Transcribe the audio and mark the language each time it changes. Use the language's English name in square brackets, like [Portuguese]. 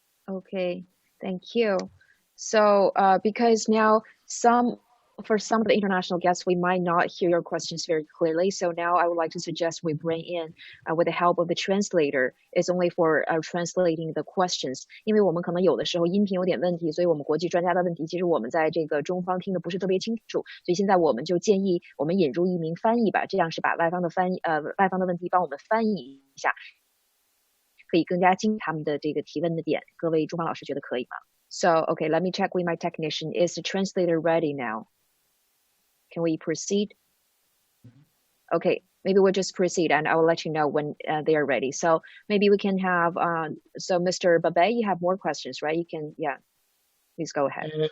[English] Okay, thank you. So because now for some of the international guests, we might not hear your questions very clearly. So now I would like to suggest we bring in with the help of the translator. It's only for translating the questions. [Chinese] 因为我们可能有的时候音频有点问题，所以我们国际专家的问题，其实我们在这个中方听的不是特别清楚，所以现在我们就建议我们引入一名翻译吧，这样是把外方的问题帮我们翻译一下。可以更加精他们的这个提问的点，各位中方老师觉得可以吗？ [English] So, okay, let me check with my technician. Is the translator ready now? Can we proceed? Okay, maybe we'll just proceed and I will let you know when they are ready. So maybe we can have, so Mr. Babay, you have more questions, right? You can, yeah, please go ahead.